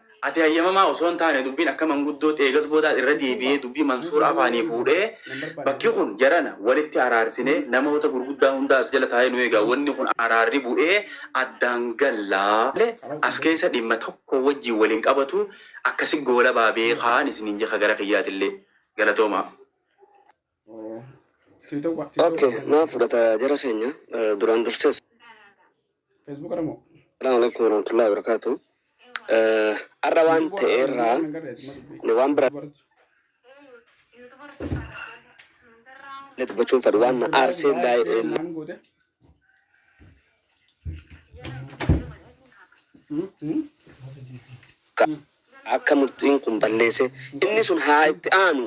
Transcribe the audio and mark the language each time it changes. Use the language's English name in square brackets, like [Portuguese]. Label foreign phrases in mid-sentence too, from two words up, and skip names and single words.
[Oromo] Ati hayyamamaa osoo hin taane dubbiin akka manguddoo eegas boodaa irra deebi'ee dubbii Mansuur afaanii fuudhee bakki kun jarana walitti araarsine namoota gurguddaa hunda as jala taa'ee nu eegaa wanni kun araarri bu'ee addaan gallaa as keessa dhimma tokko wajjin waliin qabatu akkasi goola baabee kaan isiniin jecha gara kiyyaatillee galatooma. Okay, naa fudhata jara keenya duraan dursees. [Arabic] السلام عليكم ورحمة الله وبركاته. [Oromo] Arra waan ta'eerraa ni waan bira dubbachuun fedhu waan na aarsee akka murtiin kun balleesse inni sun haa itti aanu